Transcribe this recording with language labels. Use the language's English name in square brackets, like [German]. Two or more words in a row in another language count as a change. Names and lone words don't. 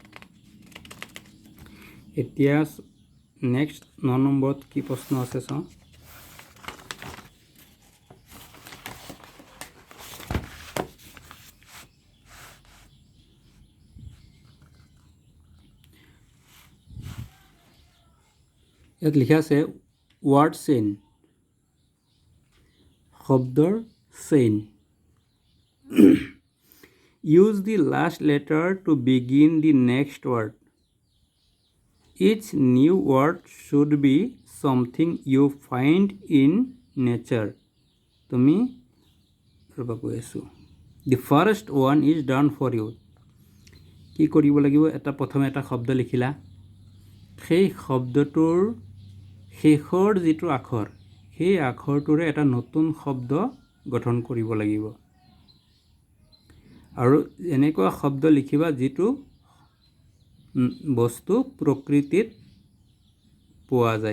[Assamese] এতিয়া নেক্সট 9 নম্বৰত কি প্ৰশ্ন আছে চাওঁ ইয়াত লিখা আছে [English] word chain [Assamese] শব্দৰ চেইন [English] use the last letter to begin the next word Each new word should be something you find in nature. [Assamese] তুমি ৰ'বা কৈ আছোঁ। [English] The first one is done for you. [Assamese] কি কৰিব লাগিব? প্ৰথমে এটা শব্দ লিখিলা। সেই শব্দটোৰ শেষৰ যিটো আখৰ, সেই আখৰটোৰে এটা নতুন শব্দ গঠন কৰিব লাগিব। আৰু এনেকুৱা শব্দ লিখিবা যিটো বস্তু প্ৰকৃতিত পোৱা যায়।